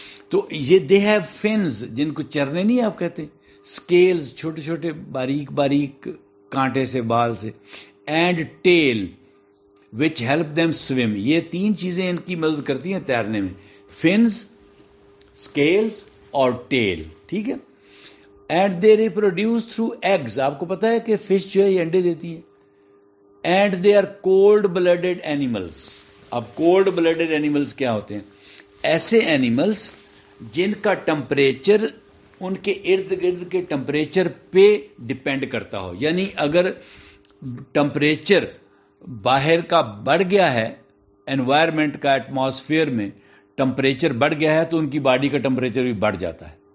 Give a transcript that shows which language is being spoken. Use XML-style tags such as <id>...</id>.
<ur>تو یہ</ur> <en>they have fins,</en> <ur>جن کو چرنے نہیں آپ کہتے، سکیلز چھوٹے چھوٹے باریک باریک کانٹے سے، بال سے،</ur> <en>And tail which help them swim.</en> <ur>یہ 3 چیزیں ان کی مدد کرتی ہیں تیرنے میں، فنز، سکیلز اور ٹیل، ٹھیک ہے.</ur> <en>And they reproduce through eggs.</en> <ur>آپ کو پتا ہے کہ فش جو ہے یہ انڈے دیتی ہے.</ur> <en>And they are cold blooded animals.</en> <ur>اب کولڈ بلڈڈ اینیملس کیا ہوتے ہیں؟ ایسے اینیملس جن کا ٹمپریچر ان کے ارد گرد کے ٹمپریچر پہ ڈپینڈ کرتا ہو. یعنی اگر ٹمپریچر باہر کا بڑھ گیا ہے، انوائرمنٹ کا، ایٹماسفیئر میں ٹمپریچر بڑھ گیا ہے تو ان کی باڈی کا ٹمپریچر بھی بڑھ جاتا ہے.</ur>